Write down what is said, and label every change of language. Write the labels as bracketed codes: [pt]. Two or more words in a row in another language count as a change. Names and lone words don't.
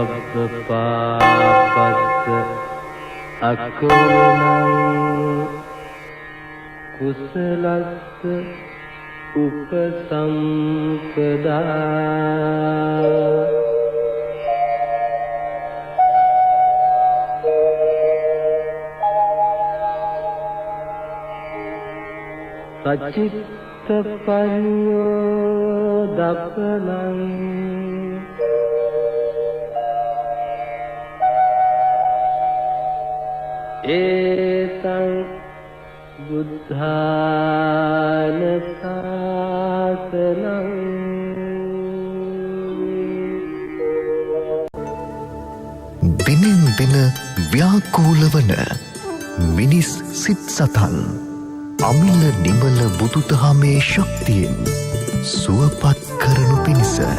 [pi] ප්‍රපාපස්ස අකුරුණං කුසලස්ස උපසම්පදා සචිත්ත පඤ්ඤෝදපනං ඒතං බුද්ධාන සාසනං [si] දිනෙන් දින ව්‍යාකූල වන මිනිස් සිත් සතන් අමිල නිමල බුදුදහමේ ශක්තියෙන් සුවපත් කරනු පිණිස